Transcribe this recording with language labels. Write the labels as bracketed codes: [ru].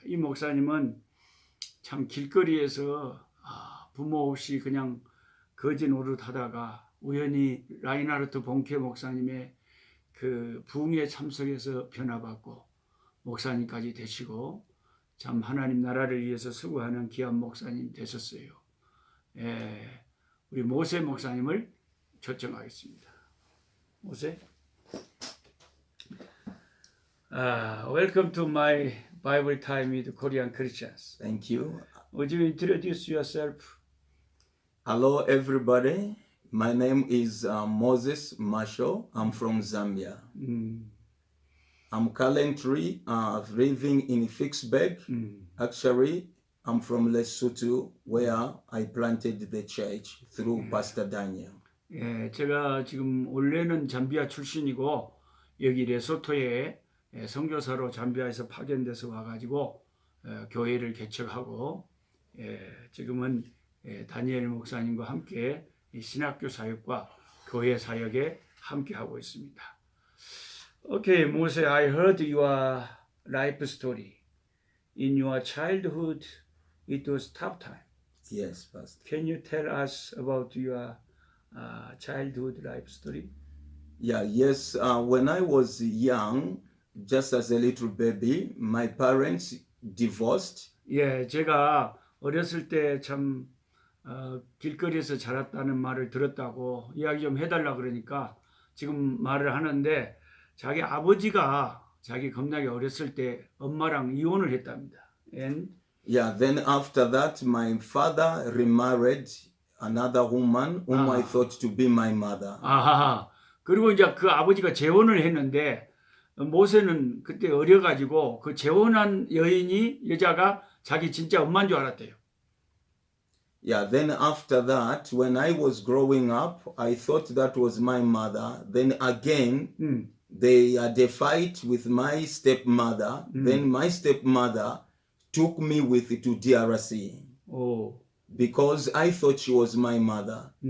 [ko] 이 목사님은 참 길거리에서 부모 없이 그냥 거지 노릇하다가 우연히 라인하르트 본케 목사님의 그 부흥에 참석해서 변화받고 목사님까지 되시고 참 하나님 나라를 위해서 수고하는 귀한 목사님 되셨어요. 우리 모세 목사님을 초청하겠습니다. 모세. [en] Welcome to my Bible time with Korean Christians. Thank you. Would you introduce yourself? Hello, everybody. My name is Moses Marshall. I'm from Zambia. I'm currently living in Vicksburg. Actually, I'm from Lesotho, where I planted the church through Pastor Daniel. [ko] 예, 제가 지금 원래는 잠비아 출신이고 여기 레소토에 선교사로 잠비아에서 파견돼서 와가지고 교회를 개척하고 지금은 다니엘 목사님과 함께 이 신학교 사역과 교회 사역에 함께 하고 있습니다. [en] Okay, Mose, I heard your life story. In your childhood, it was tough time. Yes, Pastor. Can you tell us about your childhood life story? Yes. When I was young, just as a little baby, my parents divorced. [ko] 예, 제가 어렸을 때 참 길거리에서 자랐다는 말을 들었다고 이야기 좀 해달라 그러니까 지금 말을 하는데, 자기 아버지가 자기 겁나게 어렸을 때 엄마랑 이혼을 했답니다. [en] And Then after that, my father remarried another woman whom I thought to be my mother. [ko] 그리고 이제 그 아버지가 재혼을 했는데 모세는 그때 어려가지고 그 재혼한 여자가 자기 진짜 엄마인 줄 알았대요. [en] Then after that, when I was growing up, I thought that was my mother. Then again, they had a fight with my stepmother. Then my stepmother took me with to DRC because I thought she was my mother.